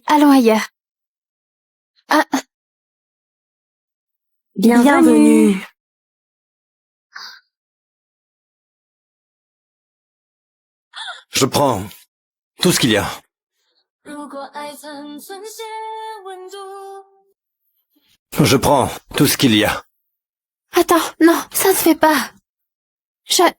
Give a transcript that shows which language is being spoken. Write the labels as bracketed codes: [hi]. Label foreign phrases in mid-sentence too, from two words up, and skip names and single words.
[fr] Allons ailleurs. Ah. Bienvenue. Je prends tout ce qu'il y a. [zh] 如果爱残存些温度 [fr] Je prends tout ce qu'il y a. Attends, non, ça ne se fait pas. Je...